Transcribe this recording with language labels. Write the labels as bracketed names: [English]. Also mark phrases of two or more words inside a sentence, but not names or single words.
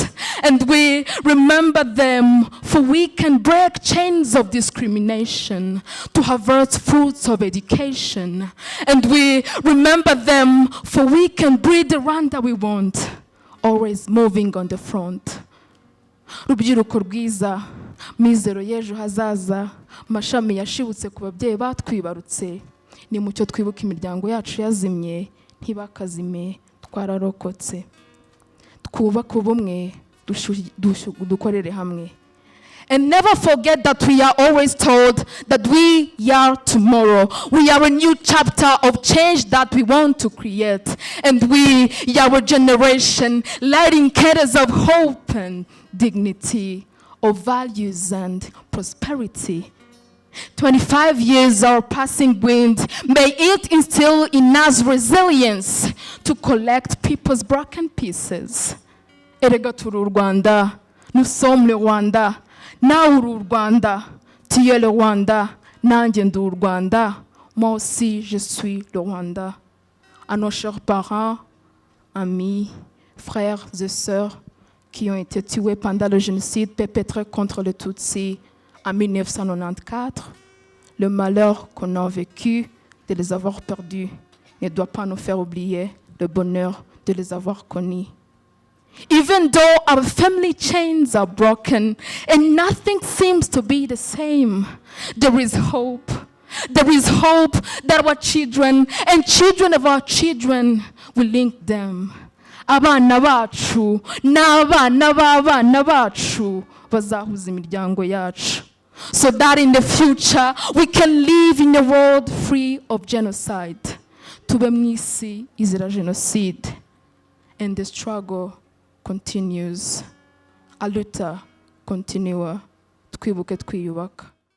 [English] And we remember them, for we can break chains of discrimination to avert fruits of education. And we remember them, for we can breed the Rwanda we want, always moving on the front. [Kinyarwanda] Rubyiruko rwiza, mizero y'ejo hazaza, mashami yashibutse ku babyeyi batwibarutse, ni mucyo twibuka imiryango yacu yazimye, ntibakazime twararokotse. Twubake ubumwe, dukorere hamwe. [English] And never forget that we are always told that we are tomorrow. We are a new chapter of change that we want to create. And we are a generation lighting candles of hope and dignity, of values and prosperity. 25 years are passing wind. May it instill in us resilience to collect people's broken pieces. [Kinyarwanda] Erega turi u Rwanda, [French] nous sommes le Rwanda. [Kinyarwanda] Nawe uri u Rwanda, [French] tu es le Rwanda, [Kinyarwanda] nanjye ndi u Rwanda, [French] moi aussi je suis le Rwanda. À nos chers parents, amis, frères et sœurs qui ont été tués pendant le génocide perpétré contre les Tutsis en 1994, le malheur qu'on a vécu de les avoir perdus ne doit pas nous faire oublier le bonheur de les avoir connus. [English] Even though our family chains are broken and nothing seems to be the same, there is hope. There is hope that our children and children of our children will link them. [Kinyarwanda] Abana bacu n'abana b'abana bacu bazahuza imiryango yacu, [English] so that in the future we can live in a world free of genocide. [Kinyarwanda] Tube mu isi izira genocide, [English] and the struggle continues. [Portuguese] A luta continua, [Kinyarwanda] twibuke twiyubaka.